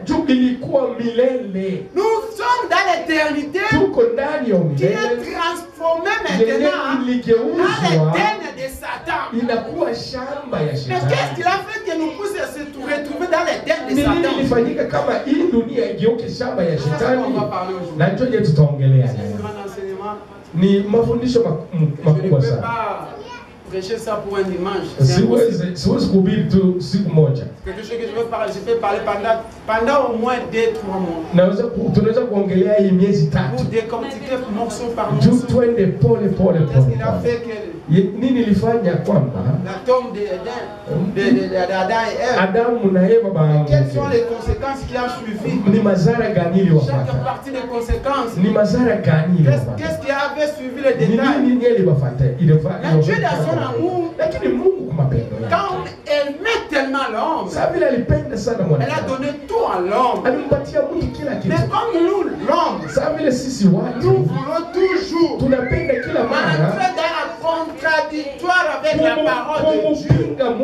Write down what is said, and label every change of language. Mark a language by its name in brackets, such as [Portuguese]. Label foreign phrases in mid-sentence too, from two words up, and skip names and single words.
[French] Nous sommes dans l'éternité qui est transformée maintenant dans l'Éden de Satan. Mais qu'est-ce qu'il a fait que nous puissions se retrouver dans l'Éden de Satan? On va parler aujourd'hui. C'est un grand enseignement. [Swahili] ni mafundisho makubwa sana. [French] Prêcher ça pour un dimanche. [Swahili] Siwezi kuhubiri tu siku moja. [French] Quelque chose que je peux parler pendant au moins 2-3 mois. [Swahili] Tunaweza kuongelea hii miezi 3. [French] Pour décortiquer morceau par morceau. [Swahili] Juu twende pole pole. [French] Qu'est-ce qu'il a fait que [Swahili] nini ilifanya kwamba [French] la tombe d'Adam et Ève. [Swahili] Adamu na Eva baanguke. [French] Quelles sont les conséquences qui ont suivi? [Swahili] Ni madhara gani iliyowapata? [French] Chaque partie des conséquences. [Swahili] Ni madhara gani iliyowapata? [French] Qu'est-ce qui avait suivi les détails? [Swahili] Nini iliyowapata? [French] Dieu dans son amour, [Swahili] lakini Mungu kwa mapendo yake. [French] Quand elle met tellement l'homme, elle a donné tout à l'homme. Mais comme nous, l'homme, nous voulons toujours entrer dans la contradictoire avec la parole de Dieu.